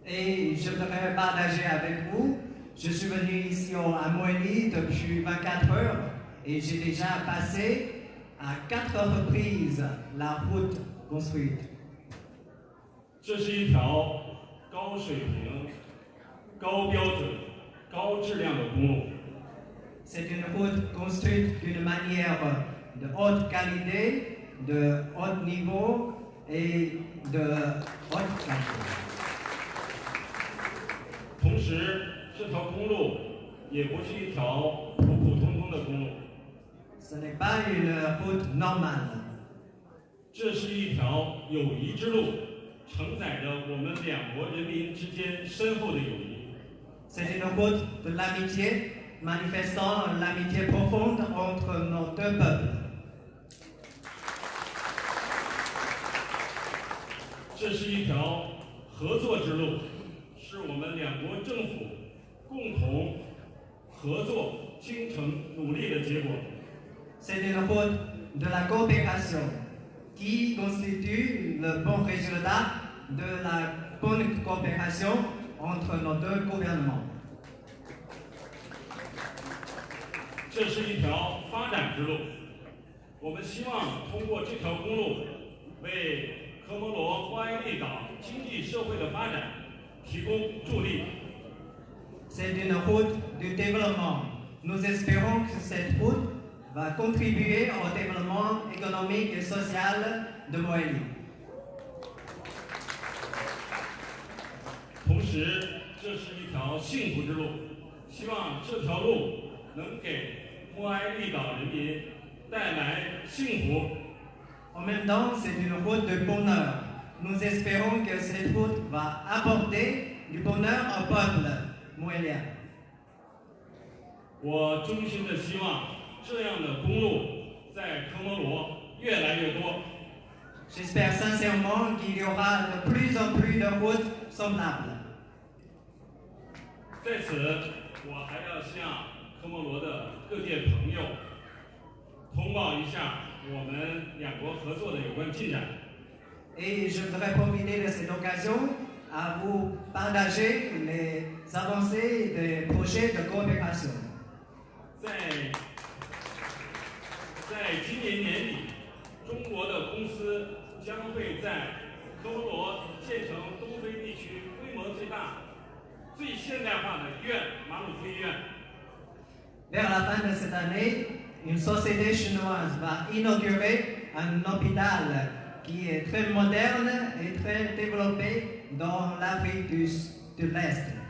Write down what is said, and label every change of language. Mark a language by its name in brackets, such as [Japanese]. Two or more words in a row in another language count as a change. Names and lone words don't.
[French] Et je voudrais partager avec vous. Je suis venu ici à Moélie depuis 24 heures et j'ai déjà passé à 4 reprises la route construite. [Chinese] 这是一条高水平、高标准、高质量的公路。 [French] C'est une route construite d'une manière de haute qualité, de haut niveau et de haute qualité. [Chinese] 同时，这条公路也不是一条普普通通的公路， [French] Ce n'est pas une route normale. [Chinese] 这是一条友谊之路，承载着我们两国人民之间深厚的友谊。 [French] C'est une route de l'amitié, manifestant l'amitié profonde entre nos deux peuples. [Chinese] 这是一条合作之路，是我们两国政府共同合作、精诚努力的结果。 [French] C'est une route de la coopération qui constitue le bon résultat de la bonne coopération entre nos deux gouvernements. [Chinese] 这是一条发展之路，我们希望通过这条公路，为科摩罗莫埃利岛经济社会的发展提供助力。 [French] C'est une route du développement. Nous espérons que cette route va contribuer au développement économique et social de Moélie. [Chinese] 同时，这是一条幸福之路，希望这条路能给莫埃利岛人民带来幸福。 [French] En même temps, c'est une route de bonheur. Nous espérons que cette route va apporter du bonheur au peuple moélien. [Chinese] 我衷心的希望这样的公路在科摩罗越来越多。 [French] J'espère sincèrement qu'il y aura de plus en plus de routes semblables. [Chinese] 在此，我还要向科摩罗的各界朋友通报一下我们两国合作的有关进展。 [French] Et je voudrais profiter de cette occasion à vous partager les avancées des projets de coopération. [Chinese] 在今年年底，中国的公司将会在科摩罗建成东非地区规模最大、最现代化的医院——马鲁夫医院。 [French] Vers la fin de cette année, une société chinoise va inaugurer un hôpital qui est très moderne et très développé dans l'Afrique de l'Est.